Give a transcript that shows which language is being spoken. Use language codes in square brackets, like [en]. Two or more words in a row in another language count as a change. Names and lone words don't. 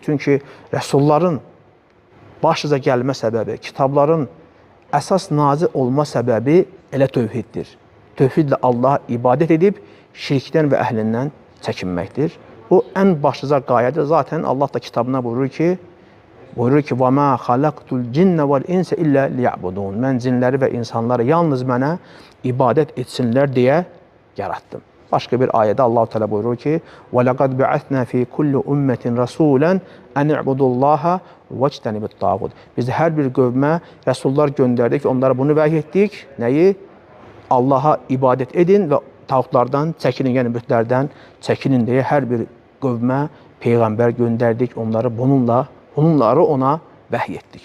[az] Çünki rəsulların başıca gəlmə səbəbi, kitabların əsas nazil olma səbəbi elə tövhiddir. Tövhidlə Allaha ibadət edib, şirkdən və əhlindən çəkinməkdir. Bu, ən başlıca qayədir. Zaten Allah da kitabına buyurur ki, [ar] وَمَا خَلَقْتُ الْجِنَّ وَالْاِنْسَ إِلَّا لِيَعْبُدُونَ [az] Mən cinləri və insanları yalnız mənə ibadət etsinlər deyə yarattım. Başqa bir ayədə Allah-u Teala buyurur ki, [ar] وَلَقَدْ بَعَثْنَا فِي كُلِّ أُمَّةٍ رَسُولًا أَنْ اِعْبُدُوا اللّٰهَ وَاجْتَنِبُ الطَّاغُوتَ [az] Biz hər bir qövmə rəsullar göndərdik və onlara bunu vəhy etdik. Nəyi? Allaha ibadət edin və tağutlardan çəkinin, yəni bütlərdən çəkinin deyə hər bir qövmə peyğəmbər göndərdik. Onları ona vəhy etdik.